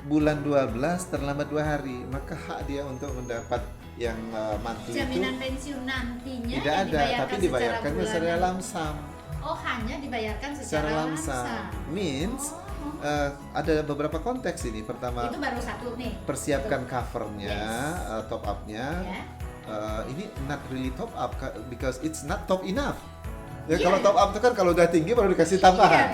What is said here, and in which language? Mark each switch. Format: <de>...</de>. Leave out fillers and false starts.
<id>bulan 12 terlambat 2 hari, maka hak dia untuk mendapat yang monthly jaminan pensiun nantinya tidak ada, tapi dibayarkan secara lamsam. Oh, hanya dibayarkan secara lamsam. Means ada beberapa konteks ini. Pertama, itu baru satu nih. Persiapkan covernya, top up-nya.</id> <en>Ini not really top up because it's not top enough.</en> <id>Ya, kalau top up itu kan kalau udah tinggi baru dikasih tambahan.</id>